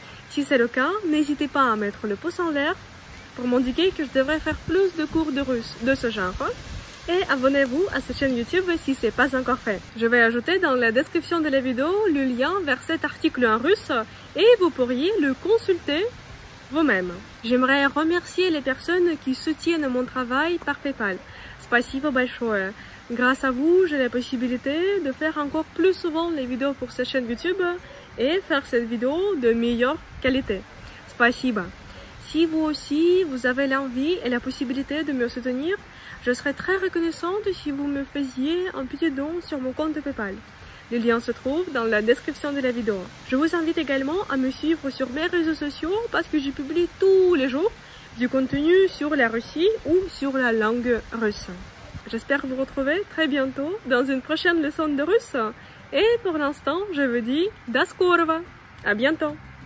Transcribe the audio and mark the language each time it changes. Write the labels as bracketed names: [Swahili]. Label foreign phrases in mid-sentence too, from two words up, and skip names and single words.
[French] Si c'est le cas, n'hésitez pas à mettre le pouce en l'air pour m'indiquer que je devrais faire plus de cours de russe de ce genre. Et abonnez-vous à cette chaîne YouTube si ce n'est pas encore fait. Je vais ajouter dans la description de la vidéo le lien vers cet article en russe et vous pourriez le consulter vous-même. J'aimerais remercier les personnes qui soutiennent mon travail par PayPal. [Russian] Спасибо большое. [French] Grâce à vous, j'ai la possibilité de faire encore plus souvent les vidéos pour cette chaîne YouTube et faire cette vidéo de meilleure qualité. [Russian] Спасибо. [French] Si vous aussi, vous avez l'envie et la possibilité de me soutenir, je serais très reconnaissante si vous me faisiez un petit don sur mon compte PayPal. Le lien se trouve dans la description de la vidéo. Je vous invite également à me suivre sur mes réseaux sociaux parce que j'y publie tous les jours du contenu sur la Russie ou sur la langue russe. J'espère vous retrouver très bientôt dans une prochaine leçon de russe. Et pour l'instant, je vous dis [Russian] до скорого. [French] À bientôt.